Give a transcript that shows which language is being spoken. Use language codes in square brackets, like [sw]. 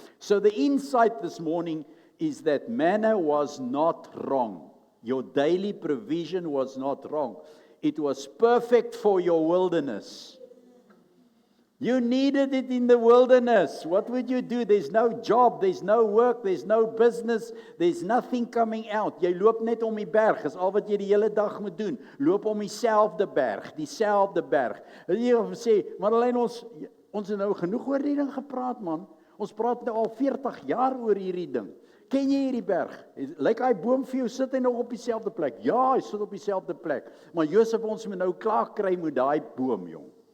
[en] So the insight this morning is that manna was not wrong. Your daily provision was not wrong. It was perfect for your wilderness. You needed it in the wilderness. What would you do? There's no job, there's no work, there's no business, there's nothing coming out. [af] Jy loop net om die berg, is al wat jy die hele dag moet doen. Loop om dieselfde berg. Jy sê, Madeleine, ons het nou genoeg oor die ding gepraat, man. Ons praat nou al 40 jaar oor hierdie ding. Ken jy hierdie berg? Lyk hy boom vir jou, sit hy nog op dieselfde plek? Ja, hy sit op dieselfde plek. Maar Josef, ons moet nou klaar kry met daai boom, jong.